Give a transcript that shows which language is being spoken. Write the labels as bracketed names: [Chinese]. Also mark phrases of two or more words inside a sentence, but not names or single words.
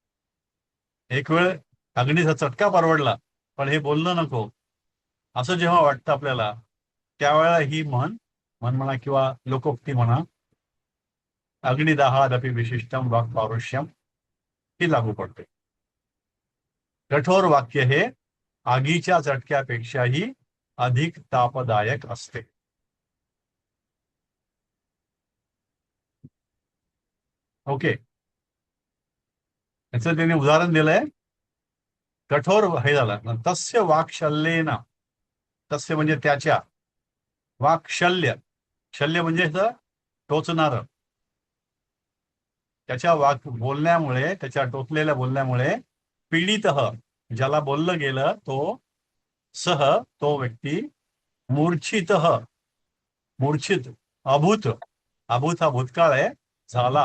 [Marathi] एक वेळ अग्नीचा चटका परवडला पण हे बोलणं नको, असं जेव्हा वाटतं आपल्याला, त्यावेळेला ही म्हण म्हणा किंवा लोकोक्ती म्हणा, [Sanskrit] अग्निदाहादपि विशिष्टम वाक् पारुष्यम, [Marathi] ही लागू पडते. कठोर वाक्य हे आगीच्या चटक्यापेक्षाही अधिक तापदायक असते. ओके, याचं त्यांनी उदाहरण दिलंय. कठोर हे झालं, [Sanskrit] तस्य वाक्शल्येन, [Marathi] तस्य म्हणजे त्याच्या, वाक्शल्य, शल्य म्हणजे टोचणार, त्याच्या बोलण्यामुळे, त्याच्या टोचलेल्या बोलण्यामुळे, पीडित, ज्याला बोललं गेलं तो, तो व्यक्ती, मूर्छित, मूर्छित, अभूत, अभूत हा भूतकाळ आहे, झाला.